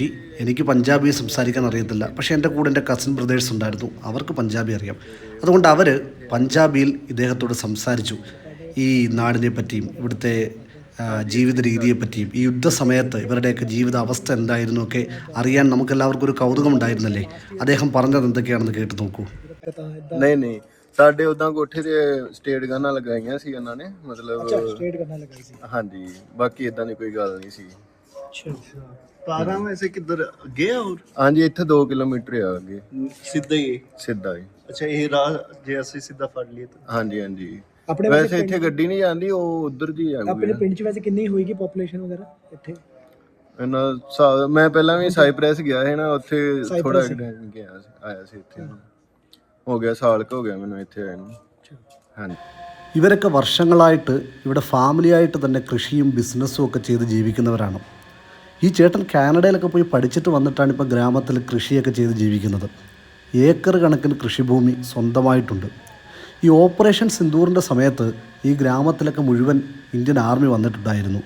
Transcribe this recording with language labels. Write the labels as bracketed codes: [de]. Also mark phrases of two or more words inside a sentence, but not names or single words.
[ml] എനിക്ക് പഞ്ചാബി സംസാരിക്കാൻ അറിയത്തില്ല, പക്ഷേ എൻ്റെ കൂടെ എൻ്റെ [en] cousin brothers [ml] ഉണ്ടായിരുന്നു, അവർക്ക് പഞ്ചാബി അറിയാം. അതുകൊണ്ട് അവർ പഞ്ചാബിയിൽ ഇദ്ദേഹത്തോട് സംസാരിച്ചു. ഈ നാടിനെ പറ്റിയും ഇവിടുത്തെ ജീവിത രീതിയെപ്പറ്റിയും ഈ യുദ്ധസമയത്ത് ഇവരുടെയൊക്കെ ജീവിത അവസ്ഥ എന്തായിരുന്നു ഒക്കെ അറിയാൻ നമുക്കെല്ലാവർക്കും ഒരു കൗതുകം ഉണ്ടായിരുന്നല്ലേ. അദ്ദേഹം പറഞ്ഞത് എന്തൊക്കെയാണെന്ന് കേട്ട് നോക്കൂ. [pa] ਸਾਡੇ ਉਦਾਂ ਕੋਠੇ ਤੇ ਸਟੇਟ ਗਨਾਂ ਲਗਾਈਆਂ ਸੀ ਉਹਨਾਂ ਨੇ, ਮਤਲਬ ਅੱਛਾ ਸਟੇਟ ਗਨਾਂ ਲਗਾਈ ਸੀ। ਹਾਂਜੀ, ਬਾਕੀ ਇਦਾਂ ਦੀ ਕੋਈ ਗੱਲ ਨਹੀਂ ਸੀ। ਅੱਛਾ ਅੱਛਾ, ਤਾਰਾਂ ਵੈਸੇ ਕਿੱਧਰ ਅੱਗੇ ਆ? ਹੋਰ ਹਾਂਜੀ, ਇੱਥੇ 2 ਕਿਲੋਮੀਟਰ ਆ ਅੱਗੇ, ਸਿੱਧਾ ਹੀ ਸਿੱਧਾ ਹੀ। ਅੱਛਾ, ਇਹ ਰਾਹ ਜੇ ਅਸੀਂ ਸਿੱਧਾ ਫੜ ਲਈਏ ਤਾਂ? ਹਾਂਜੀ ਹਾਂਜੀ, ਆਪਣੇ ਵੈਸੇ ਇੱਥੇ ਗੱਡੀ ਨਹੀਂ ਜਾਂਦੀ, ਉਹ ਉਧਰ ਦੀ ਆ। ਆਪਣੇ ਪਿੰਡ 'ਚ ਵੈਸੇ ਕਿੰਨੀ ਹੋਏਗੀ ਪੋਪੂਲੇਸ਼ਨ ਵਗੈਰਾ ਇੱਥੇ? ਇਹਨਾਂ ਮੈਂ ਪਹਿਲਾਂ ਵੀ ਸਾਈਪ੍ਰੈਸ ਗਿਆ ਹੈ ਨਾ, ਉੱਥੇ ਥੋੜਾ ਗਿਆ ਆਇਆ ਸੀ। ਇੱਥੇ ਹੋ ਗਿਆ ਸਾਲ ਹੋ ਗਿਆ ਮੈਨੂੰ ਇੱਥੇ ਆਇਆ ਨੂੰ। ਹਾਂਜੀ, [ml] ഇവരൊക്കെ വർഷങ്ങളായിട്ട് ഇവിടെ ഫാമിലിയായിട്ട് തന്നെ കൃഷിയും ബിസിനസ്സും ഒക്കെ ചെയ്ത് ജീവിക്കുന്നവരാണ്. ഈ ചേട്ടൻ കാനഡയിലൊക്കെ പോയി പഠിച്ചിട്ട് വന്നിട്ടാണ് ഇപ്പോൾ ഗ്രാമത്തിൽ കൃഷിയൊക്കെ ചെയ്ത് ജീവിക്കുന്നത്. ഏക്കർ കണക്കിന് കൃഷിഭൂമി സ്വന്തമായിട്ടുണ്ട്. ഈ ഓപ്പറേഷൻ സിന്ദൂറിൻ്റെ സമയത്ത് ഈ ഗ്രാമത്തിലൊക്കെ മുഴുവൻ ഇന്ത്യൻ ആർമി വന്നിട്ടുണ്ടായിരുന്നു.